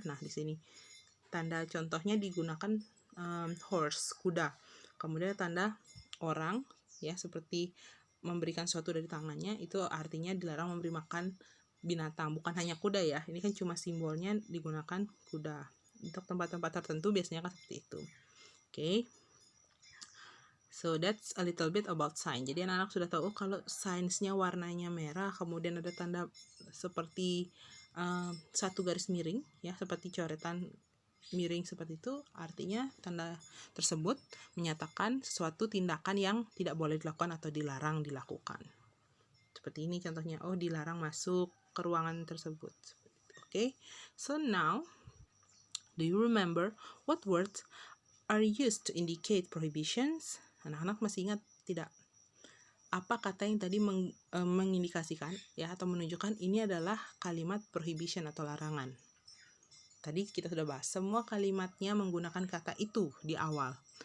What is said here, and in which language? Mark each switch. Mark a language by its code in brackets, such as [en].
[id] Nah, di sini tanda contohnya digunakan horse, kuda. Kemudian tanda orang ya, seperti memberikan sesuatu dari tangannya, itu artinya dilarang memberi makan binatang, bukan hanya kuda ya, ini kan cuma simbolnya digunakan kuda. Untuk tempat-tempat tertentu biasanya kan seperti itu. [en] Okay, so that's a little bit about sign. [id] Jadi anak-anak sudah tahu kalau signsnya warnanya merah, kemudian ada tanda seperti satu garis miring ya, seperti coretan miring seperti itu, artinya tanda tersebut menyatakan sesuatu tindakan yang tidak boleh dilakukan atau dilarang dilakukan. Seperti ini contohnya, oh dilarang masuk ke ruangan tersebut. [en] Okay, so now do you remember what words are used to indicate prohibitions? [id] Anak-anak masih ingat tidak? Apa kata yang tadi mengindikasikan ya, atau menunjukkan ini adalah kalimat prohibition atau larangan? Tadi kita sudah bahas, semua kalimatnya menggunakan kata itu di awal.